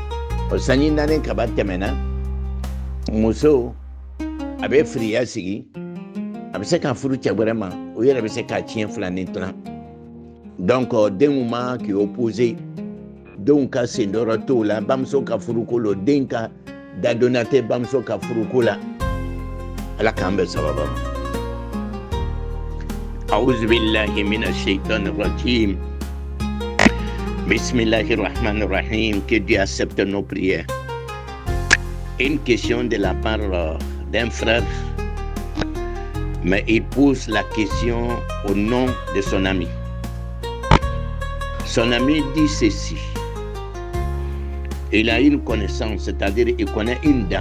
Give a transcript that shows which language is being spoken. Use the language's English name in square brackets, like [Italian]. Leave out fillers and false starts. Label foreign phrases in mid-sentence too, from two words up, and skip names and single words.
[Bambara] O sanji 4 kaba tɛmɛna muso a bɛ firiya sigi a bɛ se ka furu cɛ wɛrɛ ma o yɛrɛ bɛ se ka tiɲɛ fila ni tilan donc denw ma k'i opposé denw ka sendɔrɔ t'o la bamuso ka furuko la den ka dadonna tɛ bamuso ka furuko la ala k'an bɛ sababa ma [Arabic] أعوذ بالله من الشيطان الرجيم بسم الله الرحمن الرحيم. [French] Que Dieu accepte nos prières. Une question de la part d'un frère, mais il pose la question au nom de son ami. Son ami dit ceci. Il a une connaissance, c'est-à-dire il connaît une dame.